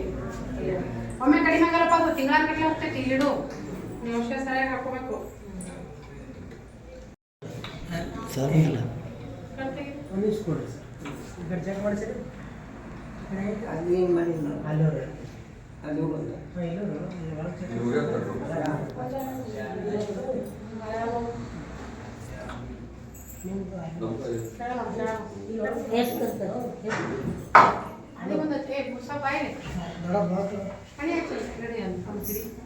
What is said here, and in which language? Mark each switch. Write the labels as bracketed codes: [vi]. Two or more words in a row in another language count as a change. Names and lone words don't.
[kn] ಒಮ್ಮೆ ಕಡಿಮೆ ಆಗಲ್ಲಪ್ಪ, ಅದು ತಿಂಗಳ ಕಡಿಮೆ ಹೋಗ್ತೈತಿ. ಇಲ್ಲಿಡು ನೀವು ಔಷಧ ಸರಿಯಾಗಿ ಹಾಕೋಬೇಕು. ಸರ್ ಅಲ್ಲಿ ಏನು ಮಾಡಿಲ್ಲ ಅಲ್ಲಿ ಹೋಗೋದು [mr] आणि मग ते मुसा पाहिजे आणि याच्याकडे आमची